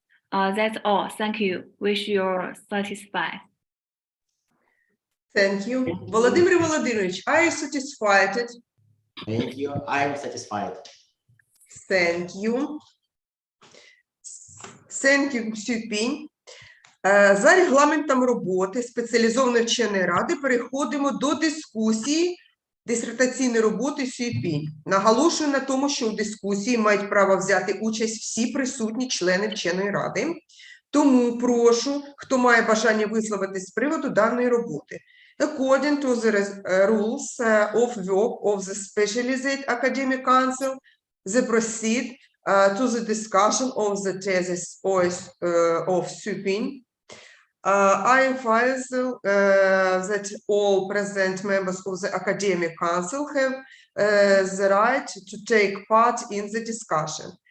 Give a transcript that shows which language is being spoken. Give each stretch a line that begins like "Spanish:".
English: That's all. Thank you. Wish you're satisfied. Thank you. Володимир Володимирович, are you satisfied? Thank you. I am satisfied. Thank you. Thank you, Monsieur Пінь.
Ukrainian: За регламентом роботи спеціалізованої вченої ради переходимо до дискусії дисертаційної роботи СЮПінь. Наголошую на тому, що у дискусії мають право взяти участь всі присутні члени вченої ради. Тому прошу, хто має бажання висловитись з приводу даної роботи.
English: According to the rules of work of the Specialized Academic Council, they proceed to the discussion of the thesis of SUPIN. I advise that all present members of the Academic Council have the right to take part in the discussion.